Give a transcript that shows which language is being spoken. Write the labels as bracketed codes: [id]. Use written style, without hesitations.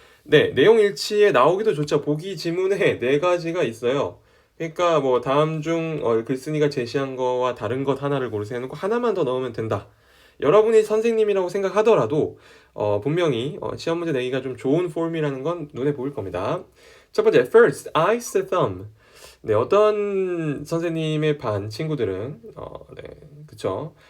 [ko] 네, 내용일치에 나오기도 좋죠. 보기 지문에 네 가지가 있어요. 그러니까 뭐 다음 중 글쓴이가 제시한 거와 다른 것 하나를 고르세요 해놓고 하나만 더 넣으면 된다. 여러분이 선생님이라고 생각하더라도 분명히 시험 문제 내기가 좀 좋은 폼이라는 건 눈에 보일 겁니다. 첫 번째, [en] first, ice the thumb. [ko] 네, 어떤 선생님의 반 친구들은 네, 그쵸?